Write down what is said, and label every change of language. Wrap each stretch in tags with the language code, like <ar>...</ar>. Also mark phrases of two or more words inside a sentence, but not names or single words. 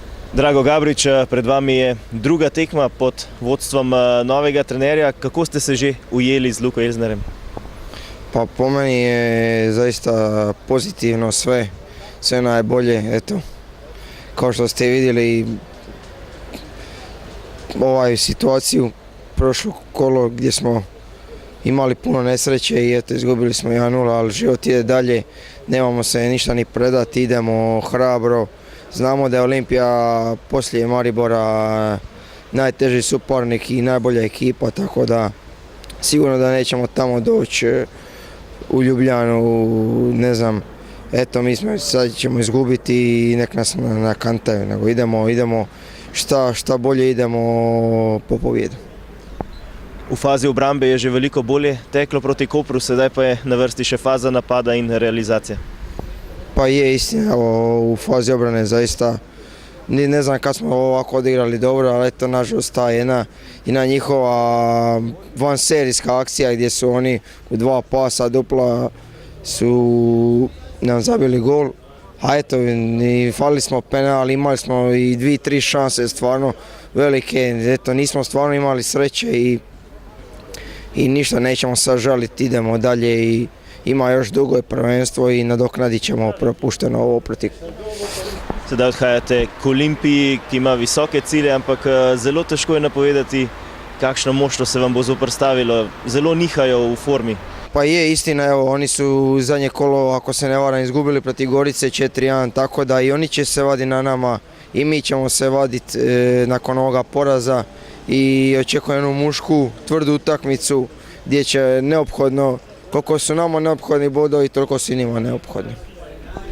<sl>Drago Gabrič, pred vami je druga tekma pod vodstvom novega trenerja. Kako ste se že ujeli z Luko Elznerjem?</sl> <hr>Pa po meni je zaista pozitivno sve najbolje. Eto, kao što ste vidjeli situaciju prošlo kolo gdje smo imali puno nesreće i eto izgubili smo 1-0, ali život ide dalje, nemamo se ništa ni predati, idemo hrabro. Znamo da je Olimpija poslije Maribora najteži suparnik i najbolja ekipa, tako da sigurno da nećemo tamo doći u Ljubljanu, ne znam, eto mi sad ćemo izgubiti i nek nas nakantaju, nego idemo šta bolje, idemo po pobjedu.</hr> <sl>V fazi obrambe je že veliko bolje teklo proti Kopru, sedaj pa je na vrsti še faza napada in realizacija.</sl> <hr>Pa je istina, u fazi obrane zaista ne znam kad smo ovako odigrali dobro, ali eto nažalost ta jedna njihova vanserijska akcija gdje su oni u 2 pasa dupla su nam zabili gol. A eto, falili smo penal, imali smo i 2-3 šanse stvarno velike, eto nismo stvarno imali sreće i ništa, nećemo sad žaliti, idemo dalje i ima još dugo je prvenstvo i nadoknadit ćemo propušteno ovo protiv.</hr> <sl>Sedaj odhajate k Olimpiji, ki ima visoke cilje, ampak zelo težko je napovedati, kakšno moštvo se vam bo zoprstavilo. Zelo nihajo v formi.</sl> <hr>Pa je istina, evo, oni su zadnje kolo, ako se ne varam, izgubili protiv Gorice 4-1, tako da i oni će se vaditi na nama i mi ćemo se vaditi nakon ovoga poraza i očekujem jednu mušku, tvrdu utakmicu gdje će neophodno, koliko su nama neophodni bodovi, toliko su i njima neophodni.</hr>